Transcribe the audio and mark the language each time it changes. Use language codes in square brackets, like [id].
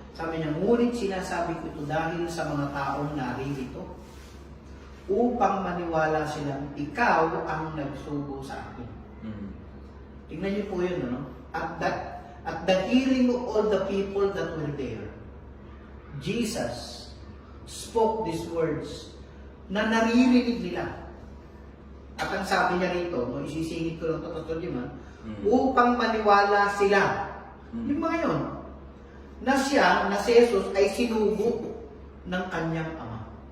[tl] Sabi niya, ngunit sinasabi ko ito dahil sa mga taong naririto upang maniwala silang ikaw ang nagsugo sa akin. Tingnan niyo po yun, no? [en] At the hearing of all the people that were there, Jesus spoke these words [tl] na naririnig nila. At ang sabi niya rito, isisingit ko lang totoo yun, upang maniwala sila. Yung mga yun, na siya, na si Jesus ay sinugo ng kanyang ama.